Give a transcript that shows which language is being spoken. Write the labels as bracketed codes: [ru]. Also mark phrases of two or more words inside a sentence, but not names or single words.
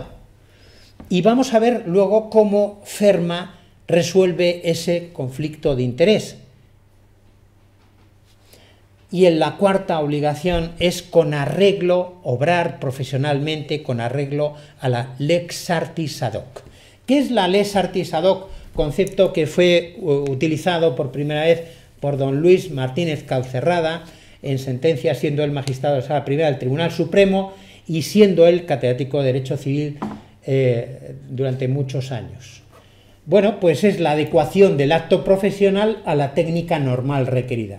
[es] Y vamos a ver luego cómo Ferma resuelve ese conflicto de interés. Y en la cuarta obligación es con arreglo, obrar profesionalmente con arreglo a la [la] lex artis ad hoc. [es] ¿Qué es la [la] lex artis ad hoc? [es] Concepto que fue utilizado por primera vez por don Luis Martínez Calcerrada en sentencia, siendo él magistrado de Sala Primera del Tribunal Supremo y siendo él catedrático de Derecho Civil durante muchos años. Bueno, pues es la adecuación del acto profesional a la técnica normal requerida.